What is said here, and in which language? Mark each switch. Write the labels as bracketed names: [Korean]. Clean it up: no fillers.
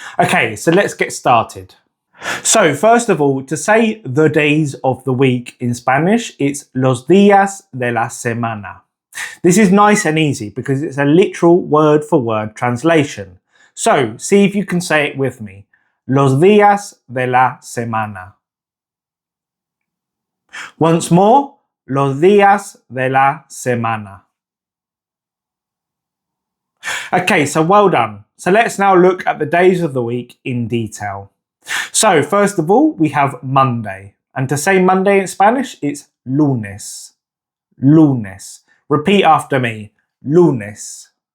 [English] Okay, so let's get started. So first of all, to say the days of the week in Spanish, it's [Spanish] los días de la semana. [English] This is nice and easy because it's a literal word-for-word translation. So see if you can say it with me. [Spanish] Los días de la semana. [English] Once more, [Spanish] los días de la semana. [English] Okay, so well done. So let's now look at the days of the week in detail. So first of all, we have Monday. And to say Monday in Spanish, it's lunes. Lunes. Repeat after me. Lunes.